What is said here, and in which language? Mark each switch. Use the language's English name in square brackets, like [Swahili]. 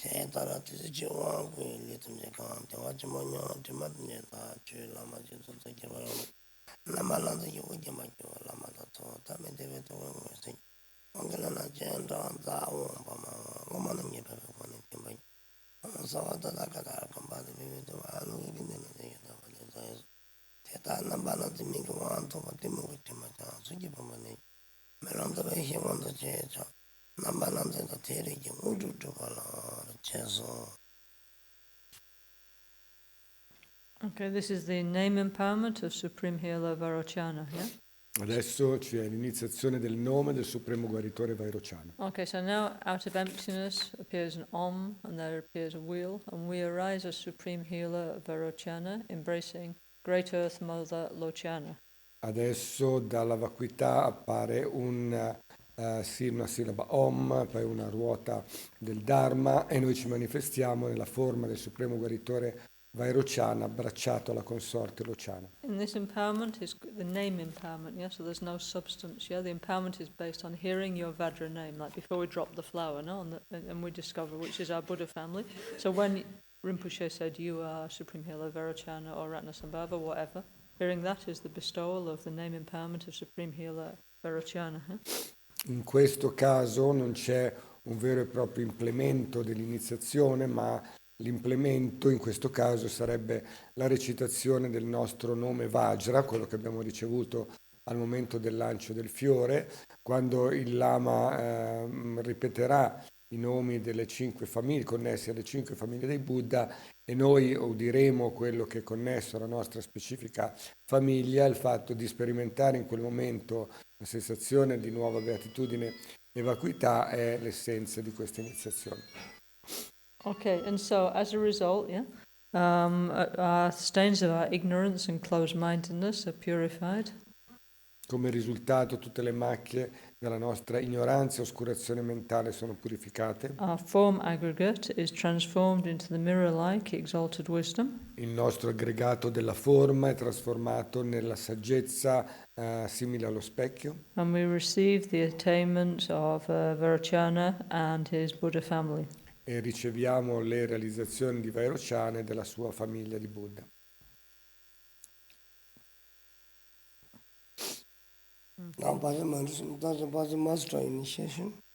[English] Tara Tiji Wangu, Little Jacan, Tawachimonia, Timatneta, Lama Jitu, Lamalanda, you would get my Lama, Tame David, Wangalana Genda, Zaw, Woman, and Yapa, one Sawata Takata, combined with the one in the Teta Nambana to make one to what they move to my town, so give him a name. Melanda he won the church. Nambalanda the Terry, Mudu to Vala, Cheso. Okay, this is the name empowerment of Supreme Healer Vairochana, yeah? [Italian] Adesso c'è l'iniziazione del nome del Supremo Guaritore Vairochana. [English] Okay, so now out of emptiness appears an Om, and there appears a wheel, and we arise as Supreme Healer Vairochana, embracing Great Earth Mother Lochana. [Italian] Adesso dalla vacuità appare una sillaba Om, poi una ruota del Dharma, e noi ci manifestiamo nella forma del Supremo Guaritore Vairochana abbracciato alla consorte Lochana. [English] In this empowerment is the name empowerment, yeah? So there's no substance, yeah? The empowerment is based on hearing your Vajra name, like before we drop the flower, no? And we discover which is our Buddha family. So when Rinpoche said, you are Supreme Healer Vairochana or Padmasambhava, whatever, hearing that is the bestowal of the name empowerment of Supreme Healer Vairochana. [Italian] In questo caso non c'è un vero e proprio implemento dell'iniziazione, ma l'implemento in questo caso sarebbe la recitazione del nostro nome Vajra, quello che abbiamo ricevuto al momento del lancio del fiore, quando il Lama ripeterà i nomi delle 5 famiglie, connessi alle 5 famiglie dei Buddha, e noi udiremo quello che è connesso alla nostra specifica famiglia. Il fatto di sperimentare in quel momento la sensazione di nuova beatitudine e vacuità è l'essenza di questa iniziazione. [English] Okay, and so as a result, yeah, our stains of our ignorance and closed-mindedness are purified. [Italian] Come risultato, tutte le macchie della nostra ignoranza e oscurazione mentale sono purificate. [English] Our form aggregate is transformed into the mirror-like exalted wisdom. [Italian] Il nostro aggregato della forma è trasformato nella saggezza simile allo specchio. [English] And we receive the attainment of Vairochana and his Buddha family. [Italian] E riceviamo le realizzazioni di Vairochana e della sua famiglia di Buddha. [English] Now, Bhaja Master initiation.